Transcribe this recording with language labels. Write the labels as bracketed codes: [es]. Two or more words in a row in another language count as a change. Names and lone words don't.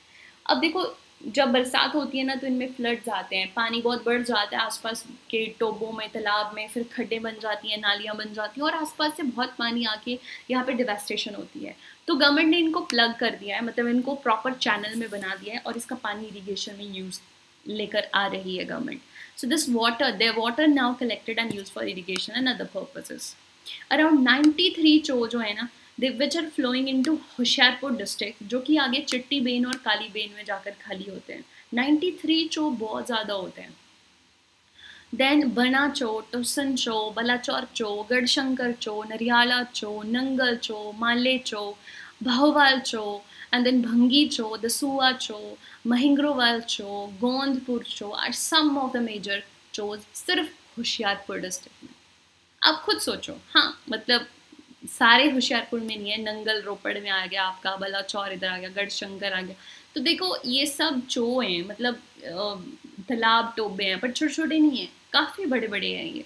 [hi] अब देखो, जब बरसात होती है ना, तो इनमें फ्लड्स आते हैं, पानी बहुत बढ़ जाता है आसपास के टोबों में, तालाब में, फिर खड्डे बन जाती हैं, नालियाँ बन जाती हैं और आसपास से बहुत पानी आके यहाँ पे डिवास्टेशन होती है। तो गवर्नमेंट ने इनको प्लग कर दिया है, मतलब इनको [en] proper channel [hi] में बना दिया है और इसका पानी इरीगेशन में यूज़ लेकर आ रही है गवर्नमेंट। [en] so this water, their water now collected and used for irrigation and other purposes. [hi] Around 93 चो जो है ना, [en] which are flowing into Hoshiarpur district, [hi] जो कि आगे चिट्टी बेन और काली बेन में जाकर खाली होते हैं। 93 चो बहुत ज़्यादा होते हैं। देन बना चो, टोसन चो, बलाचौर चो, गढ़शंकर चो, नरियाला चो, नंगल चो, माले चो, भाववाल चो, [en] and then भंगी चो, दसुआ चो, महिंग्रोवाल चो, गोंदपुर चो are some of the major chos [hi] सिर्फ होशियारपुर डिस्ट्रिक्ट में। आप खुद सोचो, हाँ मतलब सारे होशियारपुर में नहीं है, नंगल रोपड़ में आ गया आपका, बलाचौर इधर आ गया, गढ़शंकर आ गया। तो देखो ये सब चो हैं, मतलब तालाब टोबे हैं, पर छोटे छोटे नहीं हैं, काफ़ी बड़े बड़े हैं ये।